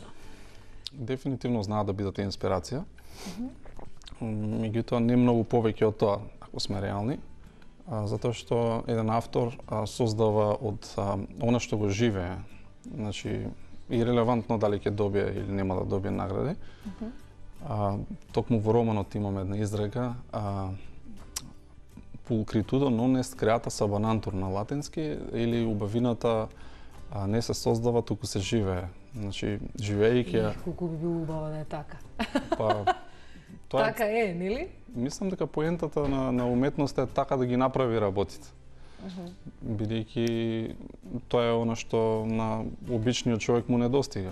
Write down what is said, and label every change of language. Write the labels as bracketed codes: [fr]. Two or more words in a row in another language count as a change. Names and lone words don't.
[mk] Дефинитивно знаат да бидат инспирација. Меѓутоа не многу повеќе од тоа, ако сме реални, затоа што еден автор создава од она што го живее. Значи, и релевантно дали ќе добие или нема да добие награди. Токму во романот имаме една изрека, [la] pulcritudo non est creata sub anantur [mk] на латински, или убавината не се создава, туку се живее. Значи, живеејќи колку би било убаво да е така. Па тоа така е, нели? Мислам дека поентата на уметноста е така да ги направи работите. Бидејќи тоа е она што на обичниот човек му недостига.